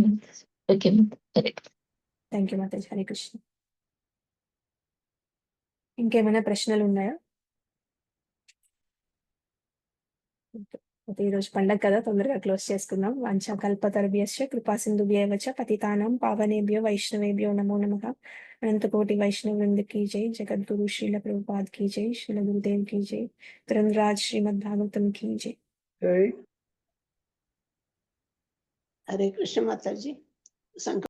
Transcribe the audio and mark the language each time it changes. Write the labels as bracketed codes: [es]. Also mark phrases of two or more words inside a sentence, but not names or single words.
[en] thank you [te] మాతాజీ. హరే కృష్ణ. ఇంకేమైనా ప్రశ్నలు ఉన్నాయా? ఓకే. అయితే ఈరోజు పండగ కదా, తొందరగా క్లోజ్ చేసుకుందాం. [sa] వాంఛా కల్పతరుభ్యశ్చ కృపా సింధుభ్యైవ చ పతితానాం పావనేభ్యో వైష్ణవేభ్యో నమో నమః. అనంతకోటి వైష్ణవ వృంద [hi] की जय, जगद्गुरु श्रील प्रभुपाद की जय, श्रील गुरुदेव की जय, ग्रंथराज श्रीमद् भागवतम की जय. [te] హరే కృష్ణ మాతాజీ.